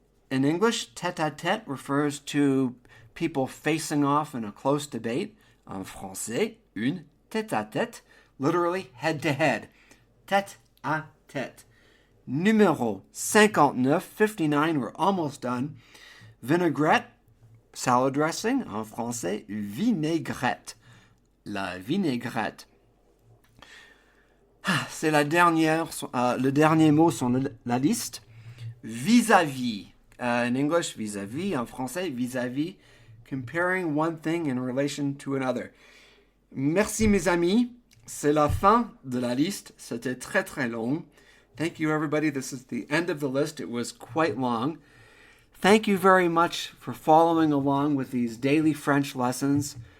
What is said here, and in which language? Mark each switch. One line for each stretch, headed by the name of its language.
English: In English, tête-à-tête refers to people facing off in a close debate. En français, une tête-à-tête, literally head-to-head. Tête-à-tête. Numéro 59, we're almost done. Vinaigrette, salad dressing. En français, vinaigrette.
French: La vinaigrette. C'est le dernier mot sur la liste.
English: Vis-à-vis. In English, vis-à-vis. En français, vis-à-vis. Comparing one thing in relation to another.
French: Merci mes amis. C'est la fin de la liste. C'était très très long.
English: Thank you everybody. This is the end of the list. It was quite long. Thank you very much for following along with these daily French lessons.